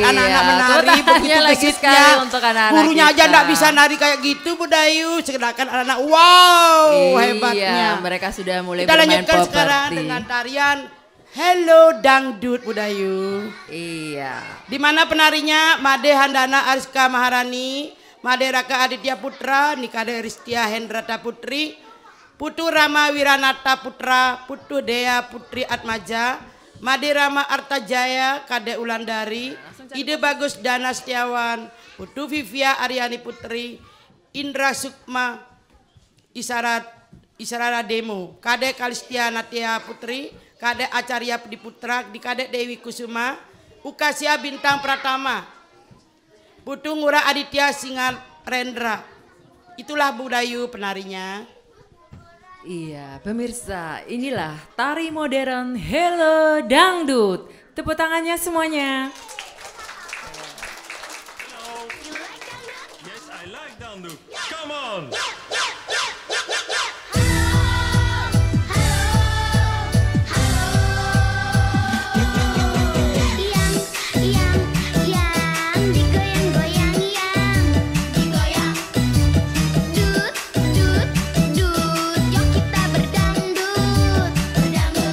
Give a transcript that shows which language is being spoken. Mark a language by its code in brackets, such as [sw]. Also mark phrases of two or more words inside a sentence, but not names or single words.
[id] Iya, anak-anak menari tepuk tangannya begitu lagi gesitnya. sekali untuk anak-anak Gurunya aja kita. enggak bisa nari kayak gitu Budayu, sedangkan anak-anak wow hebatnya. Iya, mereka sudah mulai Kita bermain lanjutkan sekarang properti. dengan tarian Hello Dangdut Budayu. Iya. Di mana penarinya Made Handana Ariska Maharani, Made Raka Aditya Putra, Nikade Ristia Hendrata Putri, Putu Rama Wiranata Putra, Putu Dea Putri Atmaja, Made Rama Artajaya, Kade Ulandari, Ide Bagus Dana Setiawan, Putu Vivia Aryani Putri, Indra Sukma, Isara Demo, Kade Kalistia Natia Putri, Kade Acarya Pudi Putra, Dikade Dewi Kusuma, Ukasia Bintang Pratama, Putu Ngura Aditya Singa Rendra. Itulah Budayu penarinya. Iya, pemirsa, inilah tari modern Hello Dangdut. Tepuk tangannya semuanya. [en] Yes, I like dangdut. Come on. [id] Yang digoyang-goyang, yang digoyang. Dut, dut, dut, yuk kita berdangdut, berdangdut.